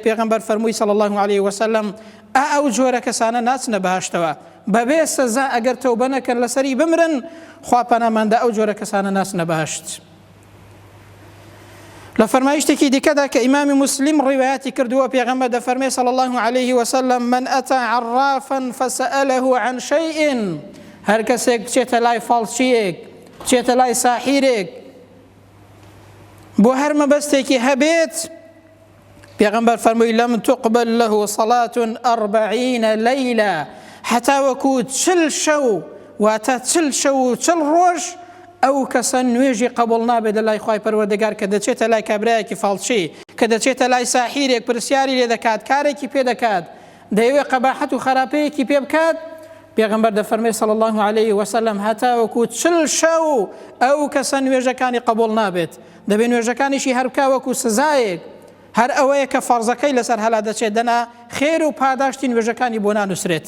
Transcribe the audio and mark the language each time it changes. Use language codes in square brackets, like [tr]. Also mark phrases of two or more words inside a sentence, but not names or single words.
[ckb] پێغەمبەر فەرمووی [ar] صلی الله علیه وسلم [ckb] ئەو جۆرە کەسانە ناچنە بەهەشتەوە، بەبێ سەزا ئەگەر تەوبە نەکەن لەسەری بمرن، خوا پەناماندا ئەو جۆرە کەسانە ناچنە بەهەشت. لە فەرمایشتێکی دیکەدا کە ئیمامی موسلم ڕیوایەتی کردووە، پێغەمبەر دەفەرمێ [ar] صلی الله علیه وسلم من ئەتى عرافا فسأله عن شيء، [ckb] هەر کەسێک بچێتە لای فاڵچیەک، بچێتە لای ساحیرێک بۆ هەر مەبەستێکی هەبێت، پێغەمبەر فەرمووی [ar] لەم تقبل له صلاة 40 ليلة، [ckb] حتا وەکو 40 شەو، واتە 40 شەو و 40 ڕۆژ ئەو کەسە نوێژی قبول نابێت لە لای خوای پەروەردگار کە دەچێتە لای کابرایەکی فاڵچی، کە دەچێتە لای ساحیرێک پرسیاری لێ دەکات، کارێکی پێ دەکات، دەیەوێت قەباحەت و خراپەیەکی پێ بکات، پێغەمبەر دەفەرمێ [ar] صلی الله علیه وسلم [ckb] هەتا وەکو 40 شەو ئەو کەسە نوێژەکانی قبول نابێت، دەبێت نوێژەکانیشی هەر بکا وەکو سزایەک، هەر ئەوەیە کە فەرزەکەی لەسەر هەلا دەچێت دەنا خێر و پاداشتی نوێژەکانی بۆ نانووسرێت.